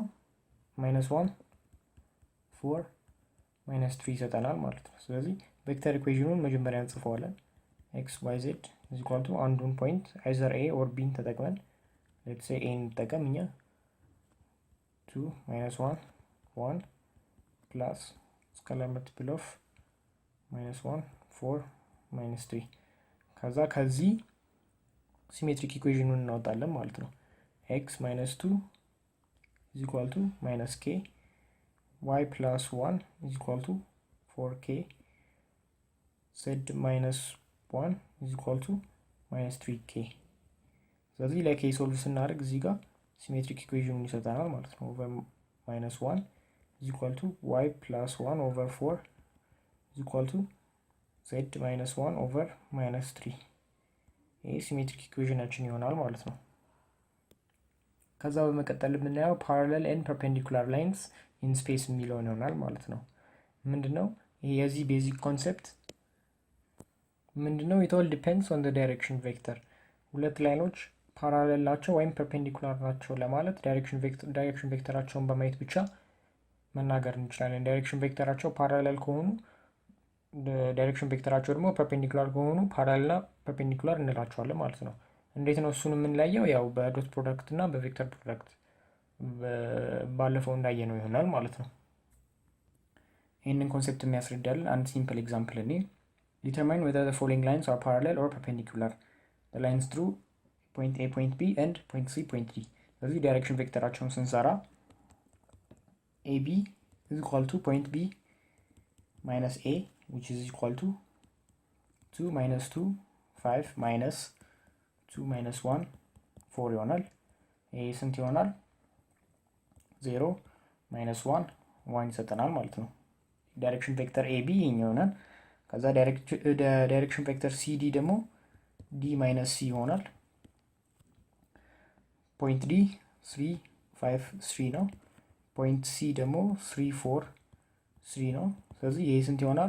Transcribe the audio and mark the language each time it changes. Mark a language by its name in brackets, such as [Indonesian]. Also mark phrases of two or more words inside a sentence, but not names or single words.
[English] minus 1 4 minus 3 [Amharic] ይሰጠናል ማለት ነው። ስለዚህ ቬክተር ኢኩዌሽኑን መጀመሪያ እንጽፈዋለን። [English] x y z is equal to አንዱን point either a or [Amharic] ቢን ተጠቅመን [English] let's say n [Amharic] እንጠቀም እኛ [English] 2 minus 1 1 plus scalar multiple of minus 1 4 minus 3 [Amharic] ከዛ ከዚህ ሲሜትሪክ ኢኩዌሽኑን እናወጣለን ማለት ነው። [English] x minus 2 is equal to minus k, y plus 1 is equal to 4k, z minus 1 is equal to minus 3k። [Amharic] ስለዚህ ለk ሶልቭ ስናደርግ እዚህ ጋር ሲሜትሪክ ኢኩዌሽኑን ይሰጠናል ማለት ነው። [English] ኦቨር minus 1 is equal to y plus 1 over 4 is equal to z minus 1 over minus 3። [Amharic] ይህ ሲሜትሪክ ኢኩዌሽናችን ይሆናል ማለት ነው። ከዛ በመቀጠል የምናየው [English] parallel and perpendicular lines in space [Amharic] የሚለውን ይሆናል ማለት ነው። ምንድነው የዚህ [English] basic concept ምንድነው? it all depends on the direction vector። [Amharic] ሁለት ላይኖች ፓራሌል ናቸው ወይም ፐርፔንዲኩላር ናቸው ለማለት ዳይሬክሽን ቬክተራቸውን በማየት ብቻ መናገር እንችላለን። ዳይሬክሽን ቬክተራቸው ፓራሌል ከሆኑ ዳይሬክሽን ቬክተራቸው ደግሞ ፐርፔንዲኩላር ከሆኑ ፓራሌልና ፐርፔንዲኩላር እንላቸዋለን ማለት ነው። እንዴት ነው እሱን የምንለየው? ያው በዶት ፕሮዳክት እና በቬክተር ፕሮዳክት ባለፈው እንዳየነው ይሆናል ማለት ነው። ይህንን ኮንሴፕት የሚያስረዳልን አንድ [English] simple example [Amharic] እኔ [English] determine whether the following lines are parallel or perpendicular. the lines through point A, point B and point C, point D። [Amharic] ስለዚህ ዳይሬክሽን ቬክተራቸውን ስንሰራ [English] AB is equal to point B minus A which is equal to 2 minus 2 5 minus 2 minus 1 4 [Amharic] ይሆናል። ይሄ ስንት ይሆናል? 0 minus 1 1 ይሰጠናል ማለት ነው። [English] direction vector [Amharic] AB ይሄኛው ይሆናል። ከዛ [English] direction vector [Amharic] CD ደግሞ D minus C ይሆናል። ፖይንት D 3 5 3 ነው። ፖይንት C ደግሞ 3 4 3 ነው። ስለዚህ ይሄ ስንት ይሆናል?